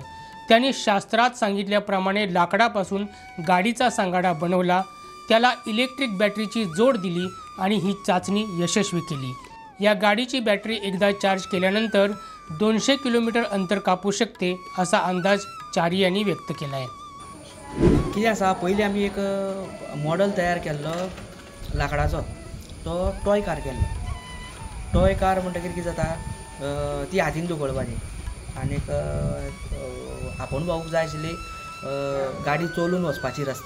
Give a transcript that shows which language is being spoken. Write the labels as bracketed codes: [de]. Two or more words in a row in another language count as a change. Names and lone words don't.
[mr] त्यांनी शास्त्रात सांगितल्याप्रमाणे लाकडापासून गाडीचा सांगाडा बनवला, त्याला इलेक्ट्रिक बॅटरीची जोड दिली आणि ही चाचणी यशस्वी केली। या गाडीची बॅटरी एकदा चार्ज केल्यानंतर 200 किलोमीटर अंतर कापू शकते असा अंदाज चारी यांनी व्यक्त केला आहे। [kok] कितें आसा, पयलीं आमी एक मॉडल तयार केल्लो लाकडाचो, तो [en] toy car [kok] केल्लो। [en] toy car [kok] म्हणटकीर कितें जाता, ती हातीन धुकळपाची आनीक आपूण भावूक जाय आशिल्ली गाडी चलून वचपाची रस्त्यार।